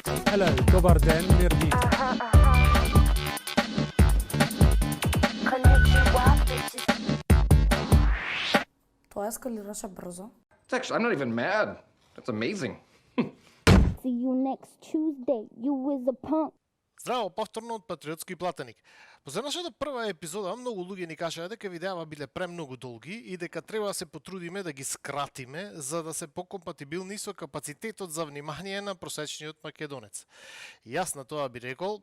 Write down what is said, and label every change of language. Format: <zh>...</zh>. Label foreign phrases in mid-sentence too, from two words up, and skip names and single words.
<en>Hello,</en> <mk>добар ден, мирни. Тоа ескалираше брзо.</mk> <en>Actually, I'm not even mad. That's amazing. See you next Tuesday. You is a punk.</en> <mk>Здраво, повторно од Патриотски платеник. По нашата прва епизода многу луѓе ни кажаа дека видеава биле премногу долги и дека треба да се потрудиме да ги скратиме за да се покомпатибилни со капацитетот за внимание на просечниот македонец. И јас на тоа би рекол</mk>